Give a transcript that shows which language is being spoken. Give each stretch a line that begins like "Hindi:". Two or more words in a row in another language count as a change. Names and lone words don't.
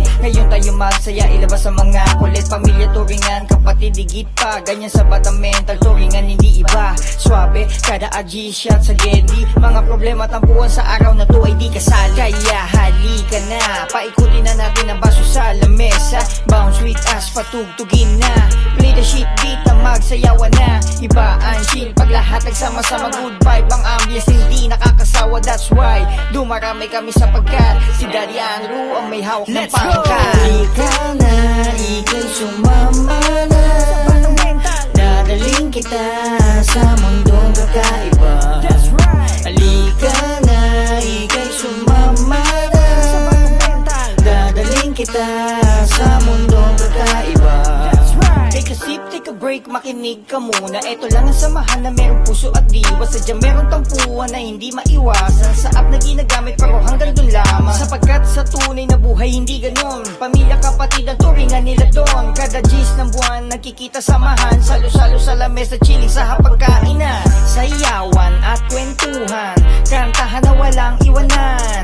Filipino: Ngayon tayo magsaya, ilabas ang mga kulit. Pamilya, turingan, kapatid, digit pa. Ganyan sa batang mental, turingan, hindi iba. Swabe, kada AG shot sa gedi. Mga problema tampuan sa araw na to ay di kasali. Kaya halika na, paikutin na natin ang baso sa lamesa.
English: Bounce with us,
Filipino: patugtugin na.
English: Play the shit beat
Filipino: na magsayawan na. Iba ang chill, pag lahat nagsama-sama.
English: Good vibe,
Filipino: ang ambience hindi nakakasawa.
English: That's why
Filipino: dumarami kami sapagkat si Daddy Andrew ang may hawak ng pangkat. Halika na, ika'y sumama na. Dadaling kita sa mundong kakaiba. Halika na, ika'y sumama na. Dadaling kita sa mundong kakaiba.
English: Take a sip, take a break,
Filipino: makinig ka muna. Ito lang ang samahan na merong puso at diwa. Sadyang merong tampuhan na hindi maiwasan. Sa app na ginagamit pero hanggang dun lamang. Sapagkat sa tunay na buhay hindi ganon. Pamilya, kapatid ang turingan nila doon. Kada G's ng buwan nagkikita samahan. Salo-salo sa lamesa, chilling sa hapagkainan. Sayawan at kwentuhan, kantahan na walang iwanan.